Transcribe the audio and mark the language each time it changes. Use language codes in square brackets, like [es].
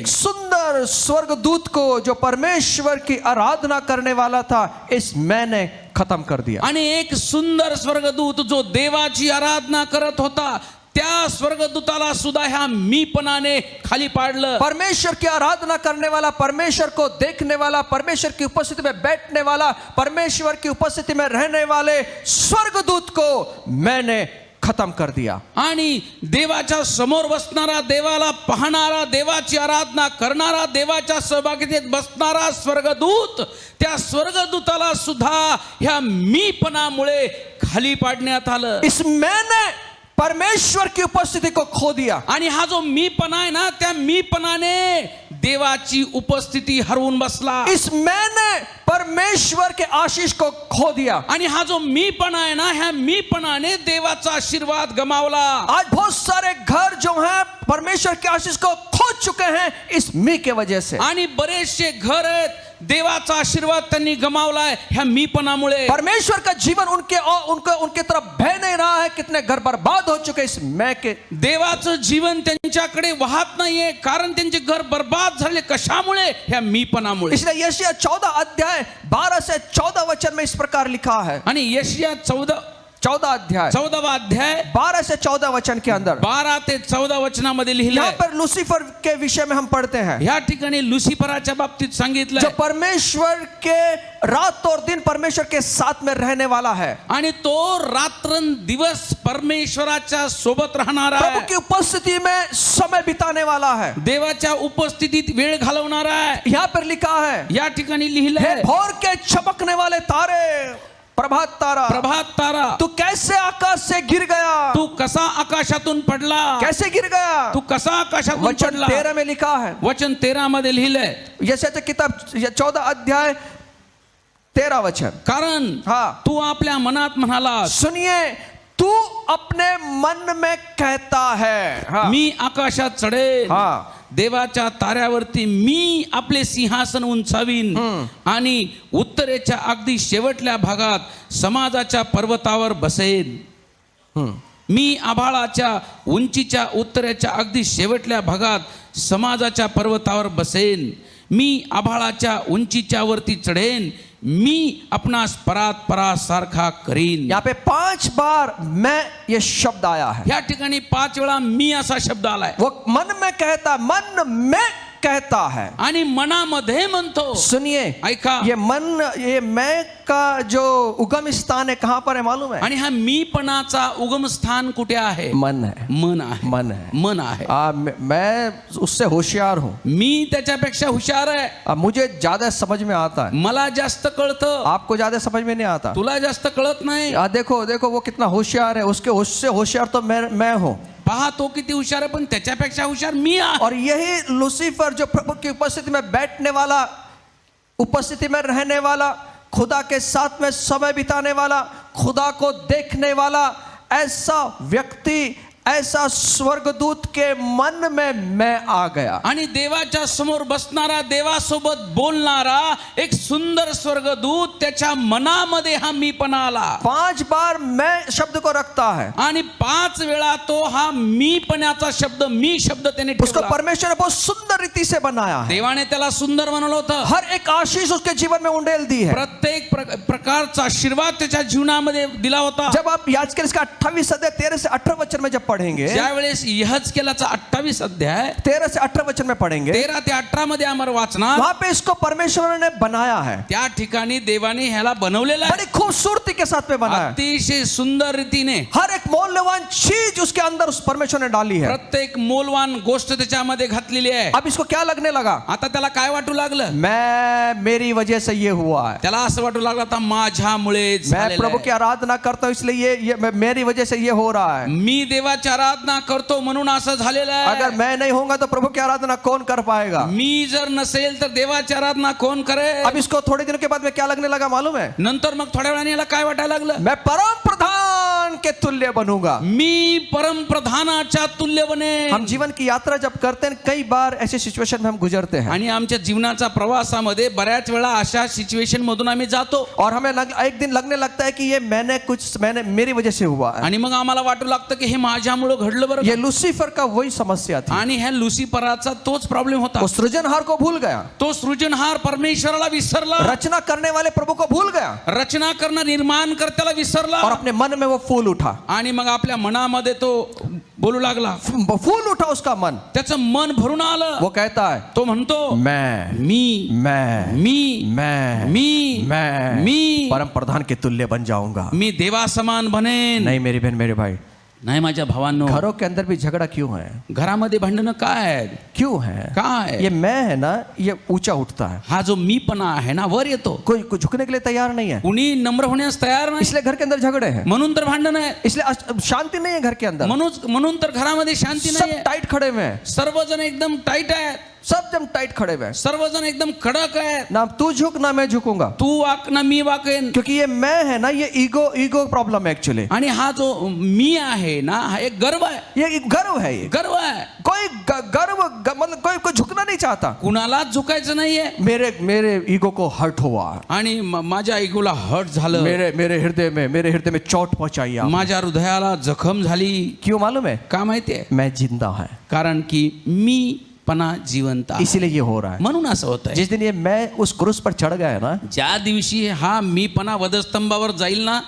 [hi] एक सुंदर स्वर्गदूत को जो परमेश्वर की आराधना करने वाला था, इस मैंने खत्म कर दिया. [mr] आणि एक सुंदर स्वर्गदूत जो देवाची आराधना करत होता त्या स्वर्गदूताला सुद्धा ह्या मीपणाने खाली पाडलं. [hi] परमेश्वर की आराधना करने वाला, परमेश्वर को देखने वाला, परमेश्वर की उपस्थिति में बैठने वाला, परमेश्वर की उपस्थिति में रहने वाले स्वर्गदूत को मैंने खत्म कर दिया. [mr] आणि देवाच्या समोर बसणारा, देवाला पाहणारा, देवाची आराधना करणारा, देवाच्या सहभागीतेत बसणारा स्वर्गदूत, त्या स्वर्गदूताला सुद्धा ह्या मीपणामुळे खाली पाडण्यात आलं. [hi] इस मैंने परमेश्वर की उपस्थिति को खो दिया. [mr] आणि हा जो मीपणा आहे ना, त्या मीपणाने देवाची उपस्थिती हरवून बसला. [hi] इस मैंने परमेश्वर के आशीष को खो दिया. [mr] आणि हा जो मीपणा आहे ना, ह्या मीपणाने देवाचा आशीर्वाद गमावला. [hi] आज बहुत सारे घर जो हैं परमेश्वर के आशीष को खो चुके हैं इस मी के वजह से. [mr] आणि बरेचसे घर आहेत, देवाचा आशीर्वाद त्यांनी गमावलाय ह्या मीपणामुळे. [hi] परमेश्वर का जीवन उनके तरफ बह नहीं रहा है. कितने घर बर्बाद हो चुके इस मैं के. [mr] देवाचं जीवन त्यांच्याकडे वाहत नाहीये, कारण त्यांचे घर बर्बाद झाले. कशामुळे? ह्या मीपणामुळे. [hi] इसलिए यशायाह 14 अध्याय 12 से 14 वचन में इस प्रकार लिखा है. [mr] आणि यशायाह 14 [hi] अध्याय 12 से 14 वचन के अंदर [mr] 12 ते 14 वचनामध्ये लिहिलं [hi] यहाँ [mr] आहे. [hi] पर लुसीफर के विषय में हम पढ़ते हैं, [mr] ह्या ठिकाणी लुसिफराच्या बाबतीत [hi] जो [mr] सांगितलं [hi] परमेश्वर के रात और दिन परमेश्वर के साथ में रहने वाला है. [mr] आणि तो रात्रंदिवस परमेश्वराच्या सोबत राहणारा [hi] प्रभु [mr] आहे, [hi] की उपस्थिति में समय बिताने वाला है. [mr] देवाच्या उपस्थितीत वेळ घालवणारा आहे. [hi] यहाँ पर लिखा है, [mr] या ठिकाणी लिहिलं हे आहे, [hi] भोर के चमकने वाले तारे, प्रभात तारा, [mr] प्रभात तारा, [hi] तू कैसे आकाश से गिर गया. [mr] तू कसा आकाशातून पडला. [hi] कैसे गिर गया. [mr] तू कसा आकाशातून [hi] वचन [mr] पडला. [hi] 13 में लिखा है. [mr] वचन 13 मध्ये लिहिलंय. [hi] यशायाह किताब 14 अध्याय 13 वचन. [mr] कारण [hi] हाँ. [mr] तू आपल्या मनात म्हणाला, [hi] सुनिए, तू अपने मन में कहता है. हाँ. [mr] मी आकाशात चढेल. [hi] हाँ. [mr] देवाच्या ताऱ्यावरती मी आपले सिंहासन उंचावीन आणि उत्तरेच्या अगदी शेवटल्या भागात समाजाच्या पर्वतावर बसेन. मी आभाळाच्या उंचीच्या उत्तरेच्या अगदी शेवटल्या भागात समाजाच्या पर्वतावर बसेन. मी आभाळाच्या उंचीच्या वरती चढेन. मी आपणास परासारखा करीन. [hi] यहाँ पे 5 बार मैं ये शब्द आया है. [mr] या ठिकाणी 5 वेळा मी असा शब्द आलाय. [hi] वो मन में कहता, मन में कहता है. [mr] आणि मनामध्ये म्हणतो. [hi] सुनिए, [mr] ऐका. [hi] ये मन, ये मैं का जो उगम स्थान है कहाँ पर है मालूम है? [mr] आणि हा मीपणाचा उगम स्थान कुठे आहे? [hi] मन है. [mr] मन आहे. [hi] मन है. [mr] मन आहे. [hi] मैं उससे होशियार हूँ. [mr] मी त्याच्यापेक्षा हुशार आहे. [hi] मुझे ज्यादा समझ में आता है. [mr] मला जास्त कळतं. [hi] आपको ज्यादा समझ में नहीं आता. [mr] तुला जास्त कळत नाही. [hi] देखो देखो वो कितना होशियार है. उससे होशियार तो मैं हूँ. [mr] पहा तो किती हुशार आहे, पण त्याच्यापेक्षा हुशार मी आहे. [hi] और यही लूसीफर जो प्रभु की उपस्थिति में बैठने वाला, उपस्थिति में रहने वाला, खुदा के साथ में समय बिताने वाला, खुदा को देखने वाला, ऐसा व्यक्ति, ऐसा स्वर्गदूत के मन में मैं आ गया. [mr] आणि देवाच्या समोर बसणारा, देवासोबत बोलणारा एक सुंदर स्वर्गदूत त्याच्या मनामध्ये हा मीपणा आला. [hi] 5 बार मैं शब्द को रखता है. [mr] आणि 5 वेळा तो हा मीपणाचा शब्द, मी शब्द त्याने [hi] उसको [mr] ठेवला. [hi] परमेश्वर ने बहुत सुंदर रीति से बनाया है. [mr] देवाने त्याला सुंदर बनवलं होतं. [hi] हर एक आशीष उसके जीवन में उंडेल दी है. [mr] प्रत्येक प्रकारचा आशीर्वाद त्याच्या जीवनामध्ये दिला होता. [hi] जब आप याजकेल इसका 28 अध्याय 13 से 18 वचन में जब पढ़ेंगे, [mr] ज्यावेळेस यहजकेलाचा 28 अध्याय [hi] 13 से 18 वचन में पढ़ेंगे, [mr] 13 ते 18 मध्ये आम्हाला वाचणार, [hi] वहां पे इसको परमेश्वर ने बनाया है. [mr] त्या ठिकाणी देवाने ह्याला बनवलेला आहे. [hi] बड़ी खूबसूरती के साथ में बनाया है. [mr] अतिशय सुंदर रीतीने [hi] हर एक मूल्यवान चीज उसके अंदर उस परमेश्वर ने डाली है. [mr] प्रत्येक मौल्यवान गोष्ट त्याच्यामध्ये घातलेली आहे. [hi] अब इसको क्या लगने लगा? [mr] आता त्याला काय वाटू लागलं? [hi] मेरी वजह से ये हुआ है. [mr] त्याला असं वाटू लागलं आता माझ्यामुळे [hi] मैं प्रभु की आराधना करता हूं इसलिए ये मेरी वजह से ये हो रहा है. [mr] मी देवाची आराधना करतो म्हणून असं झालेलं आहे. [hi] अगर मैं नहीं होऊंगा तो प्रभु की आराधना कौन कर पाएगा? [mr] मी जर नसेल तर देवाची आराधना कोण करेल? [hi] अब इसको थोड़े दिनों के बाद में क्या लगने लगा मालूम है? [mr] नंतर मग थोड्या वेळाने याला काय वाटायला लागलं? [hi] मैं परम प्रधान के तुल्य बनूंगा. [mr] मी परम प्रधानाच्या तुल्य बने. [hi] हम जीवन की यात्रा जब करते हैं, कई बार ऐसे सिचुएशन में हम गुजरते हैं, [mr] आणि आमच्या जीवनाच्या प्रवासामध्ये बऱ्याच वेळा अशा सिच्युएशन मधून आम्ही जातो. [hi] और हमें एक दिन लगने लगता है कि ये मैंने मेरी वजह से हुआ है. [mr] आणि मग आम्हाला वाटू लागतं की हे माझ्यामुळे घडलं बरं. [hi] ये लूसीफर का वही समस्या थी. [mr] आणि ह्या लुसिफराचा तोच प्रॉब्लेम होता. [hi] वो सृजनहार को भूल गया. [mr] तो सृजनहार परमेश्वराला विसरला. [hi] रचना करने वाले प्रभु को भूल गया. [mr] रचना करणार निर्माणकर्त्याला विसरला. [hi] और अपने मन में वो फूल उठा. [mr] आणि मग आपल्या मनामध्ये तो बोलू लागला. [hi] फूल उठा उसका मन. [mr] त्याचं मन भरून आलं. [hi] वो कहता है [mr] तो म्हणतो [hi] मैं परम प्रधान के तुल्य बन जाऊंगा. [mr] मी देवा समान बनेन. [hi] नहीं मेरी बहन, मेरे भाई, [mr] नाही माझ्या भावांनो, [hi] घरों के अंदर भी झगड़ा क्यों है? [mr] घरामध्ये भांडणं काय आहेत? [hi] क्यों है? [mr] काय? [hi] ये मैं है ना, ये ऊंचा उठता है. [mr] हा जो मीपणा आहे ना, वर येतो. [hi] कोई झुकने के लिए तैयार नहीं है. [mr] कुणी नम्र होण्यास तयार नाही. [hi] इसलिए घर के अंदर झगड़े हैं. [mr] म्हणून तर भांडण आहे. [hi] इसलिए शांति नहीं है घर के अंदर. [mr] म्हणून तर घरामध्ये शांती [hi] सब [mr] नाही. [hi] टाइट खड़े हुए हैं. [mr] सर्वजण एकदम टाईट आहेत. [hi] सब जम टाइट खड़े हुए हैं. [mr] सर्वजण एकदम कडक आहेत. [hi] ना तू झुक ना मैं झुकूंगा. [mr] तू वाक ना मी वाकेन. [hi] क्योंकि ये मैं है ना, ये ईगो प्रॉब्लम है एक्चुअली. [mr] आणि हा जो मी आहे ना, हा एक गर्व आहे. [hi] ये गर्व है. ये [mr] गर्व आहे. [hi] कोई मतलब कोई झुकना नहीं चाहता. [mr] कुणालाच झुकायचं नाहीये. [hi] मेरे ईगो को हर्ट हुआ. [mr] आणि माझ्या इगोला हर्ट झालं. [hi] मेरे हृदय में चोट पहुंचाई. [mr] माझ्या हृदयाला जखम झाली. [hi] क्यों मालूम है? [mr] का माहितीये? [hi] मैं जिंदा है. [mr] कारण की मी पणा जिवंत आहे. [hi] इसीलिए ये हो रहा है. [mr] म्हणून असं होतंय. [hi] जिस दिन ये मैं उस क्रूस पर चढ़ गया ना, [mr] ज्या दिवशी हा मी पणा वधस्तंभावर जाईल ना,